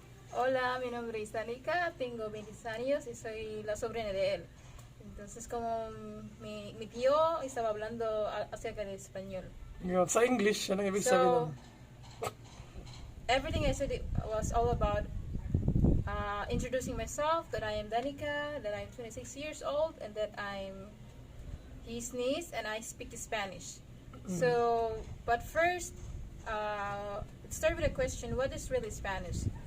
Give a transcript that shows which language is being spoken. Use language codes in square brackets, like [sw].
[es] Hola, mi nombre es Danica, tengo 20 años y soy la sobrina de él. Entonces, como mi tío estaba hablando acerca del español. [tl] Yun, sa English, yan ang ibig sabihin. [en] Everything I said was all about introducing myself, that I am Danica, that I'm 26 years old, and that I'm his niece, and I speak Spanish. So, but first, let's start with a question: what is really Spanish?